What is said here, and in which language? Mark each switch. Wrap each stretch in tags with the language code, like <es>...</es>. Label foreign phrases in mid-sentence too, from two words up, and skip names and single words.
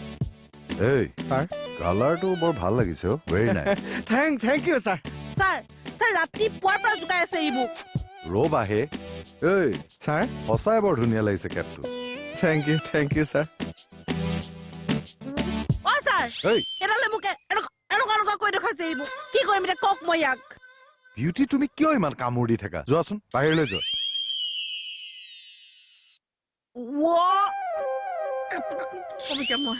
<as>এই ছাৰ কালাৰটো বৰ ভাল লাগিছে অ</as> <en>very nice thank you sir</en> <as>ছাৰ ছাৰ ৰাতিপুৱাৰ পৰা জোকাই আছে ই মোক ৰব আহে এই सर সঁচাই বৰ ধুনীয়া লাগিছে কেপটো</as> <en>thank you sir</en> <as>অ ছাৰ এই এডালে মোক এনেকুৱা কৈ দেখাইছে ই মোক কি কৰিম এতিয়া কওক মই ইয়াক বিউটি তুমি কিয় ইমান কামোৰ দি থাকা যোৱাচোন বাহিৰলৈ যোৱা আপোনাক কম এতিয়া মই</as>